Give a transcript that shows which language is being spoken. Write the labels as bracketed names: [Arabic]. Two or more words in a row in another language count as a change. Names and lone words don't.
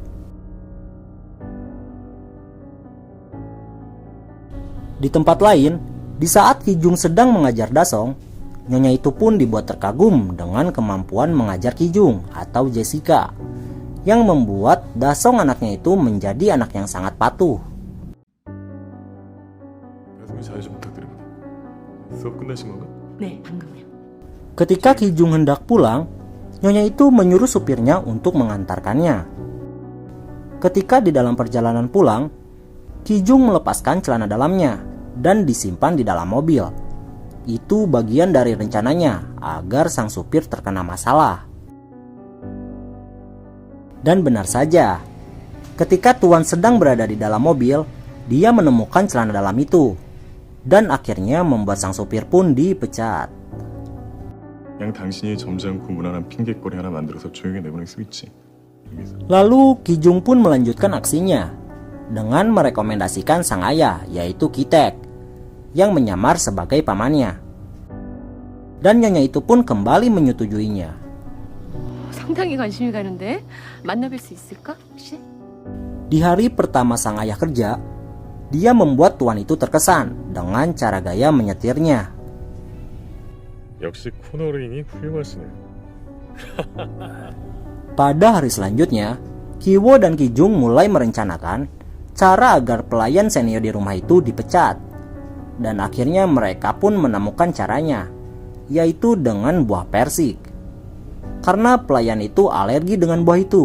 [Indonesian] Di tempat lain, di saat Kijung sedang mengajar Dasong, nyonya itu pun dibuat terkagum dengan kemampuan mengajar Kijung atau Jessica, yang membuat Dasong anaknya itu menjadi anak yang sangat patuh. [Korean] 자유 좀 부탁드립니다. 수업 끝나신 건가? 네, 방금요. [Indonesian] Ketika Kijung hendak pulang, nyonya itu menyuruh supirnya untuk mengantarkannya. Ketika di dalam perjalanan pulang, Kijung melepaskan celana dalamnya dan disimpan di dalam mobil. Itu bagian dari rencananya agar sang supir terkena masalah. Dan benar saja, ketika Tuan sedang berada di dalam mobil, dia menemukan celana dalam itu, dan akhirnya membuat sang supir pun dipecat. [Korean] 그냥 당신이 점잖고 무난한 핑계거리 하나 만들어서 조용히 내보낼 수 있지. [Indonesian] Lalu Kijung pun melanjutkan aksinya dengan merekomendasikan sang ayah, yaitu Kitek, yang menyamar sebagai pamannya. Dan nyonya itu pun kembali menyetujuinya. [Korean] 상당히 관심이 가는데 만나뵐 수 있을까 혹시? [Indonesian] Di hari pertama sang ayah kerja, dia membuat tuan itu terkesan dengan cara gaya menyetirnya. [Korean] 역시 코너링이 훌륭하시네. [Indonesian] Pada hari selanjutnya, Kiwo dan Kijung mulai merencanakan cara agar pelayan senior di rumah itu dipecat. Dan akhirnya mereka pun menemukan caranya, yaitu dengan buah persik. Karena pelayan itu alergi dengan buah itu.